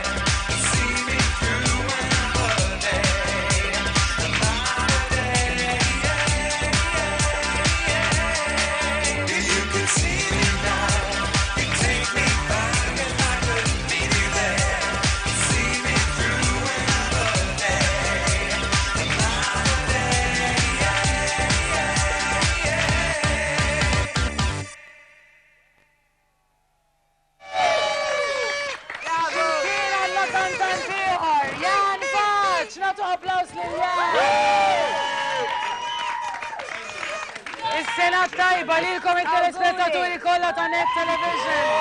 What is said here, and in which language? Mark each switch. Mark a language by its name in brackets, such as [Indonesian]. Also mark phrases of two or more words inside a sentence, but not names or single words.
[English] See me through another day, another day. If you could see me now, you'd take me back if I could meet you there. See me through another day, another day. [Maltese] Kien għanna kantant ieħor, Jan Faċ, nagħtu applaws lil Jan. Is-sena tajba lilkom it-telespettaturi kollha ta' Net Television.